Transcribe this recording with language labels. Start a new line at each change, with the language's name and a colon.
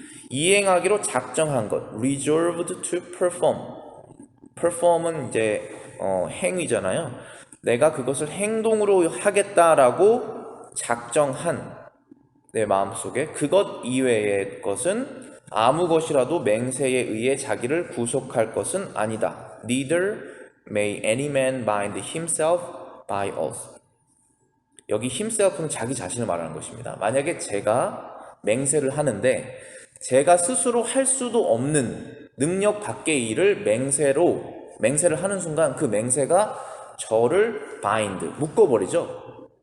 Korean: 이행하기로 작정한 것,
English: resolved to perform,
Korean: perform은 이제 행위잖아요. 내가 그것을 행동으로 하겠다라고 작정한 내 마음속에 그것 이외의 것은 아무 것이라도 맹세에 의해 자기를 구속할 것은 아니다. Neither
English: may any man bind himself by oath.
Korean: 여기 himself는 자기 자신을 말하는 것입니다. 만약에 제가 맹세를 하는데 제가 스스로 할 수도 없는 능력 밖의 일을 맹세를 하는 순간 그 맹세가 저를 bind, 묶어버리죠.